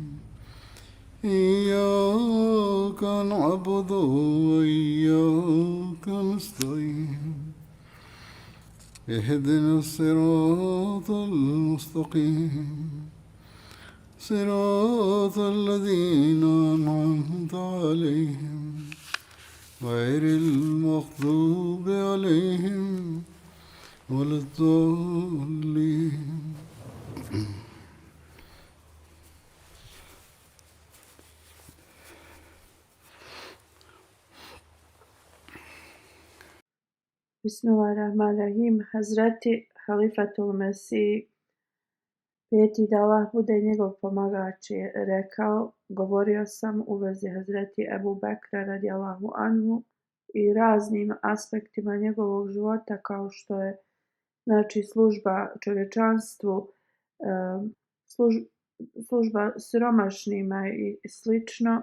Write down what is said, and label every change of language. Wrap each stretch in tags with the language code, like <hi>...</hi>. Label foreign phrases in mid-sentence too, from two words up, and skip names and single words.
<ar>إياك نعبد وإياك نستعين اهدنا الصراط المستقيم صراط الذين أنعمت عليهم غير المغضوب عليهم ولا الضالين. Bismillahirrahmanirrahim.</ar> <bs>Hazreti Halifatul Mesih, prijeti da Allah bude njegov pomagač, je rekao: govorio sam u vezi Hazreti Ebu Bekra</bs> <ar>رضي الله عنه</ar> <bs>i raznim aspektima njegovog života, kao što je služba čovječanstvu, služba siromašnima i slično.</bs>